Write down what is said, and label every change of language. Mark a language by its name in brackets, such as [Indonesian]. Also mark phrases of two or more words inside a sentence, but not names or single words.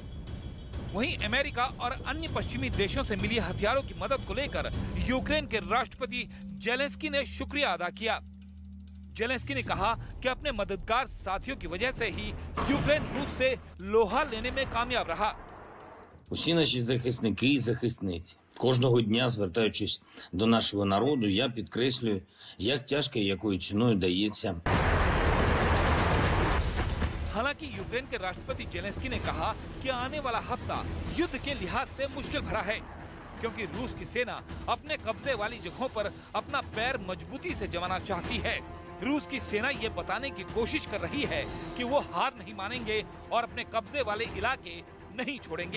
[Hindi] वहीं अमेरिका और अन्य पश्चिमी देशों से मिली हथियारों की मदद को लेकर यूक्रेन के राष्ट्रपति जेलेंस्की ने शुक्रिया अदा किया। जेलेंस्की ने कहा कि अपने मददगार साथियों की वजह से ही यूक्रेन रूस से लोहा लेने में कामयाब रहा। [Ukrainian] Усі наші захисники і захисниці. Кожного дня, звертаючись до нашого народу, я підкреслюю, як тяжко і якою ціною дається. [Hindi] हालांकि यूक्रेन के राष्ट्रपति जेलेंस्की ने कहा कि आने वाला हफ्ता युद्ध के लिहाज से मुश्किल भरा है, क्योंकि रूस की सेना अपने कब्जे वाली जगहों पर अपना पैर मजबूती से जमाना चाहती है। रूस की सेना ये बताने की कोशिश कर रही है कि वो हार नहीं मानेंगे और अपने कब्जे वाले इलाके नहीं छोड़ेंगे।